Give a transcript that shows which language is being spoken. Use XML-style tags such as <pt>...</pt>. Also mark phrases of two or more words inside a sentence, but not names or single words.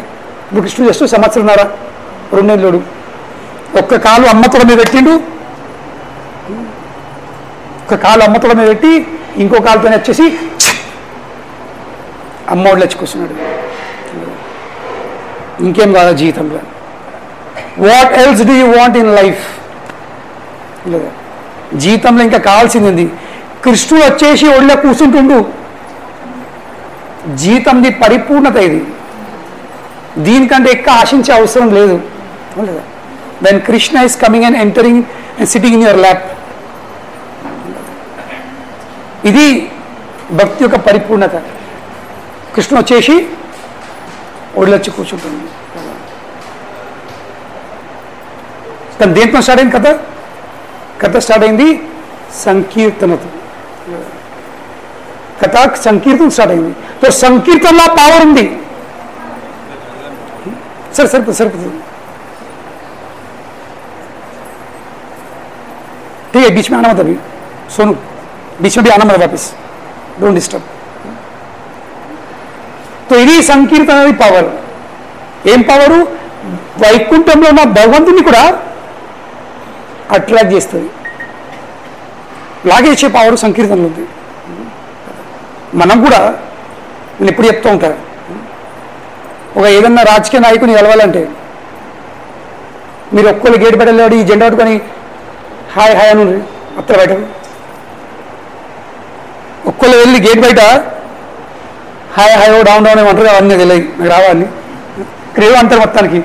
<te>ఇప్పుడు కృష్ణుడు జస్ట్ సంవత్సరంన్నర, 2 నెలలు. ఒక్క కాలు అమ్మతోడ మీద పెట్టిండు, ఒక కాలు అమ్మతోడ మీద పెట్టి ఇంకో కాలుతో వచ్చేసి అమ్మోడు లెచ్చుకొస్తున్నాడు. ఇంకేం కాదా జీవితంలో?</te> <en>What else do you want in life?</en> <te>లేదా జీవితంలో ఇంకా కావాల్సింది. కృష్ణుడు వచ్చేసి ఒళ్ళో కూర్చుంటుండు. జీవితంది పరిపూర్ణత ఇది. దీనికంటే ఎక్కువ ఆశించే అవసరం లేదు.</te> <en>When Krishna is coming and entering and sitting in your lap,</en> <te>ఇది భక్తి యొక్క పరిపూర్ణత. కృష్ణ వచ్చేసి ఒళ్ళొచ్చి కూర్చుంటుంది. తను దేంతో స్టార్ట్ అయింది కథ? కథ స్టార్ట్ అయింది సంకీర్తనతో. కథ సంకీర్తన స్టార్ట్ అయింది. तो సంకీర్తనలో పవర్ ఉంది. సరే సరిపోతుంది.</te> <hi>ठीक है, बीच में आना मत अभी, सोनू बीच में भी आना मत वापस,</hi> <en>don't disturb.</en> <te>तो ఇది సంకీర్తన అనేది పవర్. ఏం పవరు? వైకుంఠంలో ఉన్న భగవంతుని కూడా అట్రాక్ట్ చేస్తుంది, లాగేసే పవర్ సంకీర్తనలో ఉంది. మనం కూడా, నేను ఎప్పుడు చెప్తూ ఉంటాను, ఒక ఏదన్నా రాజకీయ నాయకుని కలవాలంటే మీరు ఒక్కళ్ళు గేట్ పెట్టలేడు, ఈ జెండా పట్టుకొని హాయ్ హాయ్ అని అత్తర బయట ఒక్కళ్ళు వెళ్ళి గేట్ బయట హాయ్ హాయ్</te> <en>down down</en> <te>ఏమంటారు అవన్నీ తెలియదు, నాకు రావాలి క్రేవ్ అంటారు మొత్తానికి.</te>